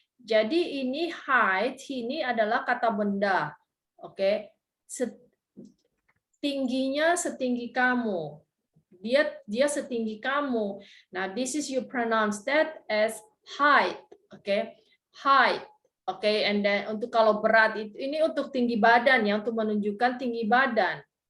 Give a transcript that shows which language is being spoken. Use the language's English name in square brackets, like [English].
[Indonesian] Jadi ini height ini adalah kata benda. Oke. Tingginya setinggi kamu. Dia setinggi kamu. [English] Nah, this is you pronounce that as height. Okay. Height. [Indonesian] Oke, and then untuk kalau berat itu ini untuk tinggi badan ya, untuk menunjukkan tinggi badan.